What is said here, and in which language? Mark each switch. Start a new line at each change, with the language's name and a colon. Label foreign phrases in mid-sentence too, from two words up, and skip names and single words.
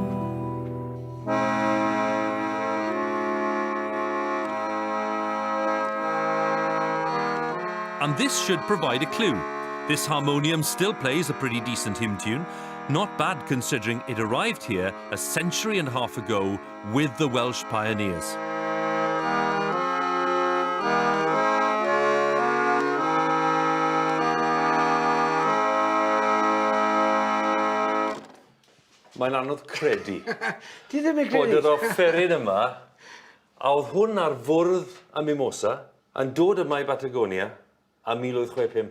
English: And this should provide a clue. This harmonium still plays a pretty decent hymn tune, not bad considering it arrived here a century and a half ago with the Welsh pioneers.
Welsh: Mae'n anodd credu Ti ddim yn bod credu? yr offeryn yma, a oedd hwn ar fwrdd a mimosa, yn dod yma i Patagonia a 1865.